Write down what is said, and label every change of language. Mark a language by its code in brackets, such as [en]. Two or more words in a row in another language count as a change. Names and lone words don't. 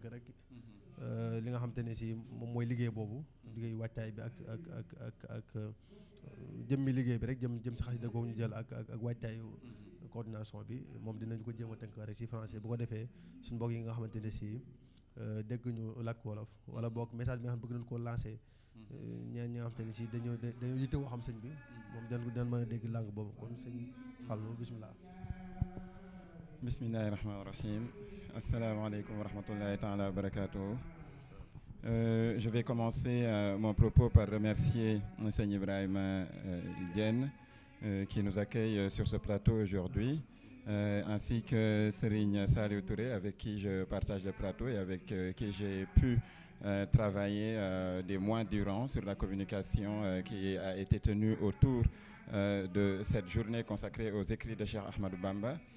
[wo] rek li nga xam te ne si moom mooy liggéey boobu liggéey wàccaay bi ak jëmmi liggéey bi rek jëm si xasida googu ñu jël ak wàccaayu coordination bi moom dinañ ko jéem a tënk rek si français bu ko defee suñu mbokk yi nga xamante ne si dégg ñu làkk wolof wala boog message bi nga xam bëgg nañ koo lancé ñeen ñi nga xamante ne si dañoo yittewoo xam sëñ bi moom dañ mën a dégg langue boobu kon sëñ Fallou bismillah. [ar] بسم الله الرحمن الرحيم. السلام عليكم ورحمة الله تعالى وبركاته. [fr] Je vais commencer mon propos par remercier Seigneur Ibrahim Diène qui nous accueille sur ce plateau aujourd'hui, ainsi que Serigne Saliou Touré avec qui je partage le plateau et avec qui j'ai pu travailler des mois durant sur la communication qui a été tenue autour de cette journée consacrée aux écrits de Cheikh Ahmadou Bamba.